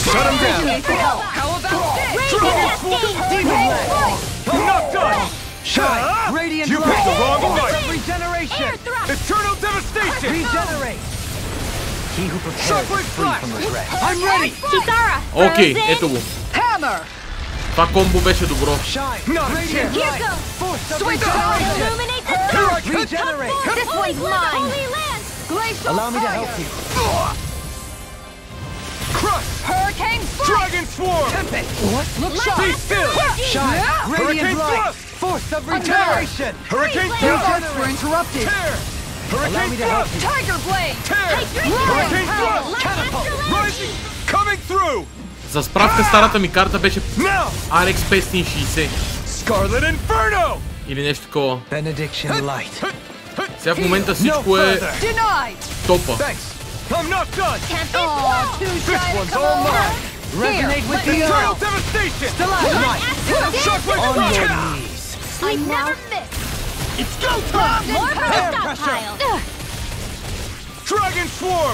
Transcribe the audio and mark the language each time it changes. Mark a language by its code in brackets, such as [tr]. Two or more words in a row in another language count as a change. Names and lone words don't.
[en] Shut them down! How about this? Raging cascade. I'm not done! Shine! Radiant You light! picked the wrong Force fight! of regeneration! Air thrust! Eternal devastation! Regenerate! He who prepares Shockwave is free flash! from regret. I'm ready! Kisara! [bg] Окей, [en] Frozen. [bg] ето го. [en] Hammer! [bg] Това комбо беше добро. [en] Shine! Not a Radiant chance! Here light! goes! Force of Switch regeneration! Illuminate the Here I sun! come! Regenerate! This one's mine! Holy land! Glacial Allow me to fire! help you. Crush! Hurricane strike! Dragon swarm! Tempest! What? Look Be sharp! still! Shine! Hurricane Radiant light! thrust! Force of regeneration! Hurricane Wait, thrust! Defense were interrupted! Tear! Allow Hurricane me to help thrust! you. Tiger blade! Tear! Hurricane thrust! Catapult! Rising! Coming through! [bg] За справка, старата ми карта беше [en] Now! [bg] RX 560 [en] Scarlet Inferno! [bg] или нещо такова. [en] Benediction light! [bg] Сега в момента всичко е [en] Denied! [bg] топа. [en] Thanks! I'm not done! Oh, too This shy to one's come all over. mine! Resonate with the Eternal earth! devastation! Stalagmite! Shockwave On flash! your knees! I never miss! It's go time! More Air stockpile! Dragon swarm!